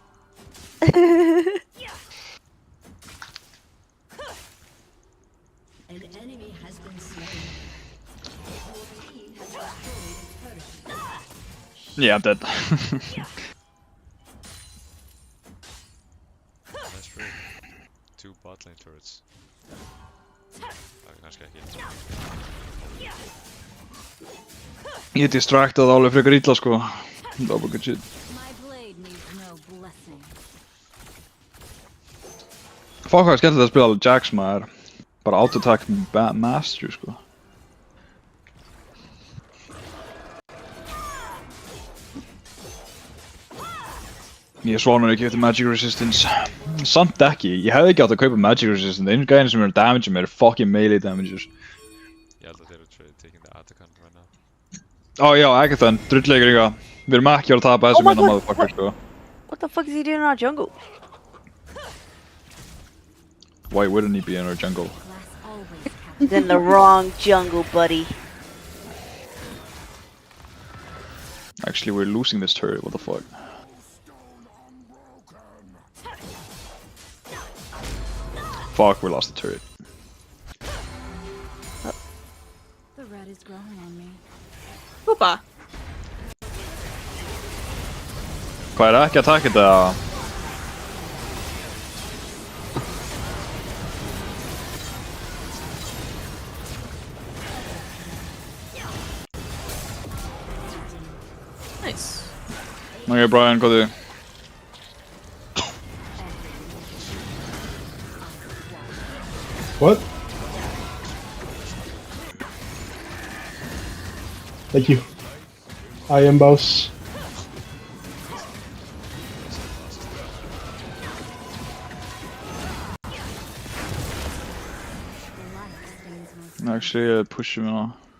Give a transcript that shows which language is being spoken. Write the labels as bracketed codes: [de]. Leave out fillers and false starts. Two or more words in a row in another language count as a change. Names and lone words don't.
[en] An enemy has been slain. Your team has destroyed a turret. Yeah, I'm dead. Nice free. 2 bot lane turrets. [is] Kannski ekki. Ég er distractað alveg frekar illa sko. Það var bara [en] good shit. My blade needs no blessing. [is] Fuck hvað er skemmtilegt að spila alveg Jax maður. Bara [en] auto-attack master [is] sko. Ég svonur ekki eftir Magic Resistance. Samt ekki, ég hefði ekki átt að kaupa Magic Resistance. Einu gæðin sem eru að damage mér er [en] fucking melee damages. [is] Ég held að þeir eru [en] taking the Atakan right now. [is] Ó já, Agathan, drulllegur líka. Við erum ekki að vera að tapa þessu minna motherfucker sko. [en] What the fuck is he doing in our jungle? Why wouldn't he be in our jungle? Glass always casts He's in the wrong jungle, buddy. Actually, we're losing this turret, what the fuck? Fuck, we lost the turret. the red is growing on me. [is] Hoppa. Hvað er ekki að taka þetta? [en] Nice. [is] Ok, Brian, hvað þið? [en] What? Thank you. I am boss. Actually, push him now.